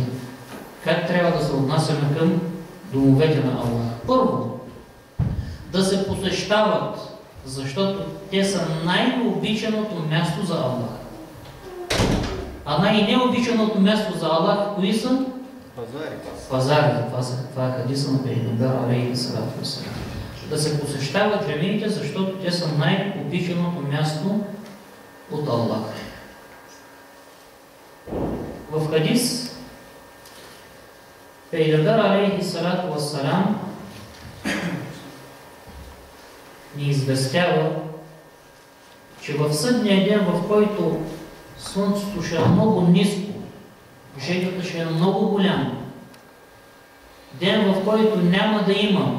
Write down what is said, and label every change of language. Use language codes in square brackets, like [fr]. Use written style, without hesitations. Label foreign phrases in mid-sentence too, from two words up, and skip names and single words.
[bg] Как трябва да се отнасяме към домовете на Аллах? Първо, да се посещават, защото те са най-обичаното място за Аллах. А най-необичаното място за Аллах кои са? Пазари. Това е хадиса на Пейгамбер [ar] عليه الصلاة والسلام. [bg] Да се посещават джамиите, защото те са най-обичаното място от Аллах. В хадис Пейгамбер [ar] عليه الصلاة والسلام [bg] ни известява, че в съдния ден, в който слънцето ще е много ниско, жегата ще е много голяма, ден, в който няма да има